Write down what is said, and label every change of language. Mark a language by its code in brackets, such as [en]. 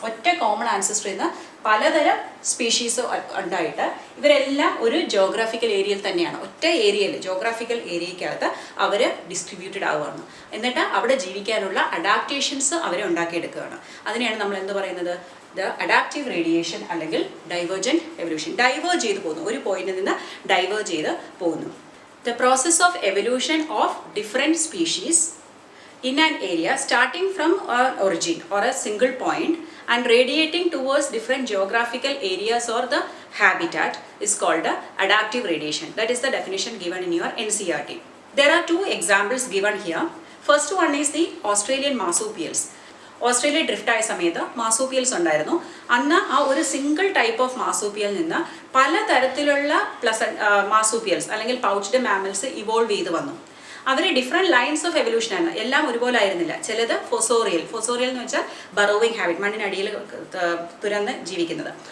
[ml] ഒറ്റ കോമൺ ആൻസെസ്റ്ററിൽ നിന്ന് പലതരം സ്പീഷീസ് ഉണ്ടായിട്ട് ഇവരെല്ലാം ഒരു ജോഗ്രാഫിക്കൽ ഏരിയയിൽ തന്നെയാണ്, ഒറ്റ ഏരിയയിൽ ജോഗ്രാഫിക്കൽ ഏരിയക്കകത്ത് അവർ ഡിസ്ട്രിബ്യൂട്ടഡ് ആവുകയാണ്. എന്നിട്ട് അവിടെ ജീവിക്കാനുള്ള അഡാപ്റ്റേഷൻസ് അവരെ ഉണ്ടാക്കിയെടുക്കുകയാണ്. അതിനെയാണ് നമ്മൾ എന്ത് പറയുന്നത്? ദ അഡാപ്റ്റീവ് റേഡിയേഷൻ അല്ലെങ്കിൽ ഡൈവേർജന്റ് എവല്യൂഷൻ. ഡൈവേർജ് ചെയ്ത് പോകുന്നു, ഒരു പോയിന്റിൽ നിന്ന് ഡൈവേർജ് ചെയ്ത് പോകുന്നു. [en] The process of evolution of different species in an area starting from an origin or a single point and radiating towards different geographical areas or the habitat is called adaptive radiation. That is the definition given in your NCERT. There are two examples given here. First one is the Australian marsupials. [ml] Australia drift ആയ സമയത്ത് മാസൂപ്പിയൽസ് ഉണ്ടായിരുന്നു. അന്ന് ആ ഒരു single type of മാസൂപ്പിയൽ നിന്ന് പലതരത്തിലുള്ള മാസൂപ്പിയൽസ് അല്ലെങ്കിൽ pouched mammals evolve ചെയ്ത് വന്നു. അവർ ഡിഫറെൻറ്റ് ലൈൻസ് ഓഫ് എവല്യൂഷൻ ആയിരുന്നു. എല്ലാം ഒരുപോലെ ആയിരുന്നില്ല. ചിലത് ഫൊസോറിയൽ എന്ന് വെച്ചാൽ ബറോവിങ് ഹാബിറ്റ്, മണ്ണിനടിയിൽ തുരന്ന് ജീവിക്കുന്നത്.